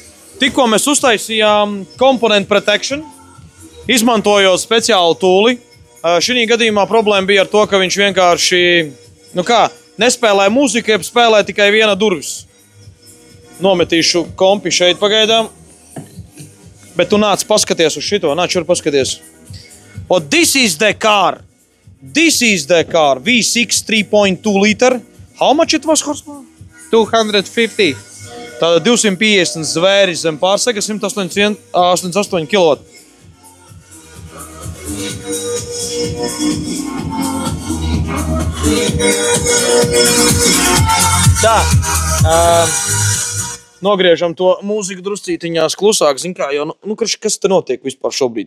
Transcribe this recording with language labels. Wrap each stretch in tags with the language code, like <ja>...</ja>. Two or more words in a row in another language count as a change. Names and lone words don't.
<lv>Tikko mēs uztaisījām</lv> <en>Component Protection,</en> <lv>izmantojot speciālu tūli. Šī gadījumā problēma bija ar to, ka viņš vienkārši, nespēlēja mūziku, jeb spēlēja tikai viena durvis. Nometīšu kompi šeit pagaidām. Bet tu nāc paskaties uz šito, nāc šur paskaties.</lv> <en>O, this is the car. This is the car. V6 3.2 liter. How much it was horsepower? 250.</en> <lv>Tāda 250 zvēri zem pārsega, 188 kW. Tā. Nogriežam to mūziku druscītiņās klusāk, zin kā, jo, kas te notiek vispār šobrīd?</lv>